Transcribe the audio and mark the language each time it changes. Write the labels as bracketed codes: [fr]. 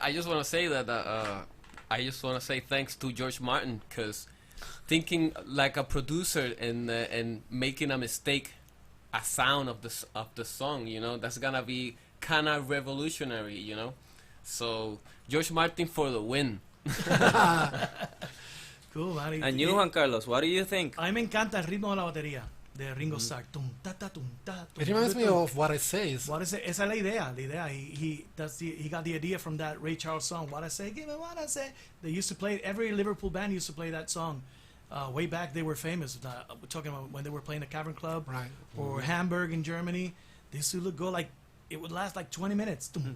[en] I just want to say that I just want to say thanks to George Martin, because thinking like a producer and making a mistake, a sound of the song, you know, that's gonna be kind of revolutionary, you know. So George Martin for the win. Cool, man. And you, Juan Carlos, what do you think? [es] A mí me encanta el ritmo de la batería de Ringo Starr. Tum, ta, ta, tum, ta, tum, [en] It reminds me tum. of What I Say. [es] What I Say, esa es la idea. [en] He got the idea from that Ray Charles song. What I Say, give me what I say. They used to play it. Every Liverpool band used to play that song. Way back, they were famous. We're talking about when they were playing the Cavern Club, Right. or Hamburg in Germany. They used to go like, it would last like 20 minutes.